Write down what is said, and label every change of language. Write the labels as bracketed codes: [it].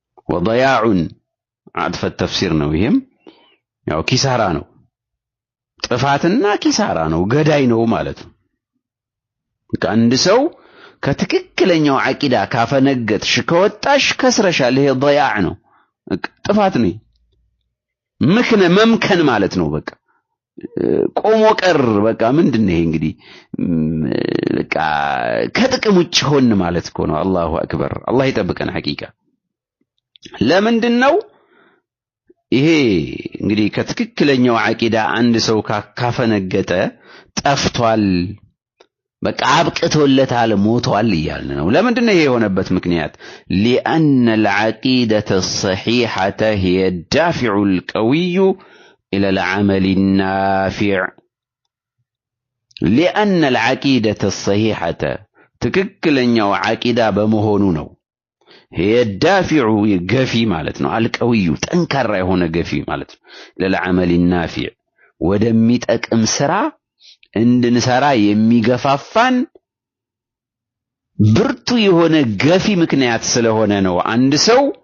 [ar] وضياع عطف التفسير [am] ነው። ይሄም ያው ኪሳራ ነው። ጥፋትና ኪሳራ ነው፣ ገዳይ ነው ማለት ነው። አንድ ሰው ከትክክለኛው አቂዳ ካፈነገጥሽ ከወጣሽ ከስረሻል። ይሄ ضياع ነው፣ ጥፋት ነው። መምከን ማለት ነው። በቃ ቆሞ ቀር በቃ ምንድነው ይሄ እንግዲህ በቃ ከጥቅም ውጭ ሆን ማለት እኮ ነው። አላሁ አክበር። አላህ ይጠብቀን ሐቂቃ። ለምንድነው ይሄ እንግዲህ ከትክክለኛው አቂዳ አንድ ሰው ካፈነገጠ ጠፍቷል፣ በቃ አብቅቶለታል፣ ሞቷል ይያልን ነው። ለምንድነው ይሄ የሆነበት ምክንያት? [ar] لأن العقيدة الصحيحة هي الدافع القوي إلى العمل النافع. لأن العقيدة الصحيحة [am] ትክክለኛው አቂዳ በመሆኑ ነው። [ar] هي الدافع يغفي معناتنا القوي [am] ጠንካራ የሆነ ገፊ ማለት ነው። ለልዓመል النافع ወደሚጠቅም ስራ እንድንሰራ የሚገፋፋን ብርቱ የሆነ ገፊ ምክንያት ስለሆነ ነው አንድ ሰው